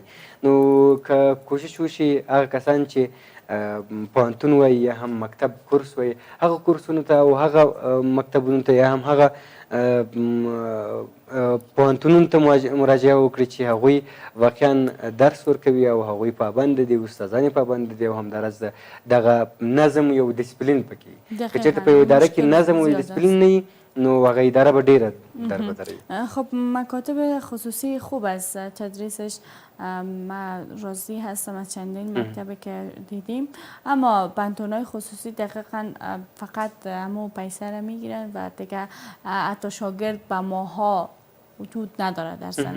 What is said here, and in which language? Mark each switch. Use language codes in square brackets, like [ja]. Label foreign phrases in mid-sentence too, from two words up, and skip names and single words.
[ps] نو که کوشش وشي هغه کسان چې پوهنتون وایي یا هم مکتب کورس وایي، هغه کورسونو ته او هغه مکتبونو ته یا هم هغه پوهنتونونو ته مراجعه وکړي چې هغوی واقعا درس ورکوي او هغوی پابند دي، استادان یې پابند دي، او همداراز دغه نظم یو ډسپلین پکې. که چېرته په یو اداره کې نظم او ډسپلین نه وي نو هغه اداره به ډیره دربدروي. [fa] خب مکاتب خصوصی خوب است تدریسش، ما راضی هستم از چندین مکتبی که دیدیم، اما پانتونای خصوصی دقیقا فقط همو پیسه را میگیرن و دیگه حتی شاگرد به ماها وجود نداره در سند.